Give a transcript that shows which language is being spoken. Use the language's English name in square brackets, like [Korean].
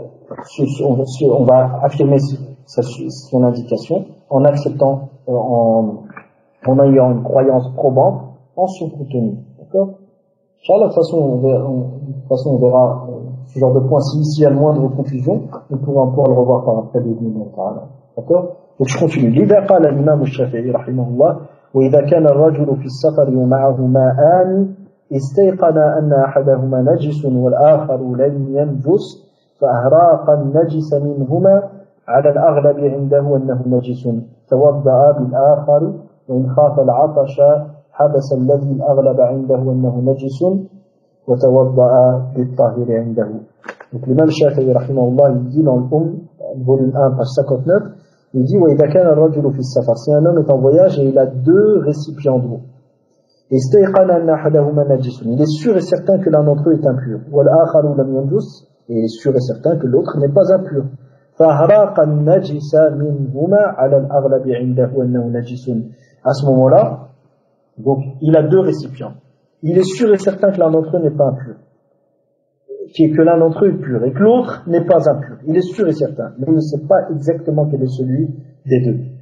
[French] On va affirmer son indication en acceptant, en ayant une croyance probante en son contenu. D'accord? Inch'Allah, de toute façon, on verra ce genre de point. S'il y a le moindre confusion, on pourra le revoir par après de d'accord? Donc je continue. [Arabic] لذا قال الإمام الشافعي رحمه الله وإذا كان الرجل في السفر ومعه ماءان استيقن أن أحدهما نجس والآخر لم ينجس فأهراق النجس منهما على الأغلب عنده أنه نجس توضأ بالآخر وإن خاف العطش حبس الذي الأغلب عنده أنه نجس وتوضأ بالطاهر عنده. [French] Donc l'imam Shafi'i rahimahullah, il dit dans le volume 1, page 59, il dit [Arabic] وإذا كان الرجل في السفر, [French] si un homme est en voyage et il a deux récipients d'eau, [Arabic] استيقن أن أحدهما نجس, [French] il est sûr et certain que l'un d'entre eux est impur, [Arabic] والآخر لم ينجس, [French] et il est sûr et certain que l'autre n'est pas impur. [Arabic] فأهراق النجس منهما على الأغلب عنده أنه نجس. [French] À ce moment-là, donc il a deux récipients. Il est sûr et certain que l'un d'entre eux n'est pas impur, que l'un d'entre eux est pur et que l'autre n'est pas impur. Il est sûr et certain, mais il ne sait pas exactement quel est celui des deux.